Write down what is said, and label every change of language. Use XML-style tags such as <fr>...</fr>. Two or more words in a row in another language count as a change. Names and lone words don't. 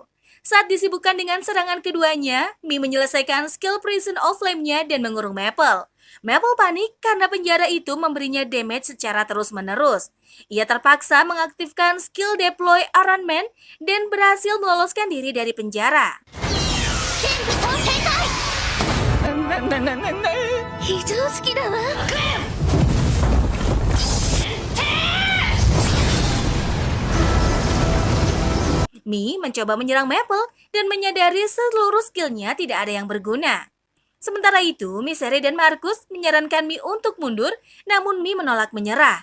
<id>Saat disibukkan dengan serangan keduanya, Mi menyelesaikan skill Prison of Flame-nya dan mengurung Maple. Maple panik karena penjara itu memberinya damage secara terus-menerus. Ia terpaksa mengaktifkan skill Deploy Iron Man dan berhasil meloloskan diri dari penjara.</id> <ja>非常識だわ。</ja> <id>Mi mencoba menyerang Maple dan menyadari seluruh skillnya tidak ada yang berguna. Sementara itu, Misery dan Marcus menyarankan Mi untuk mundur, namun Mi menolak menyerah.</id>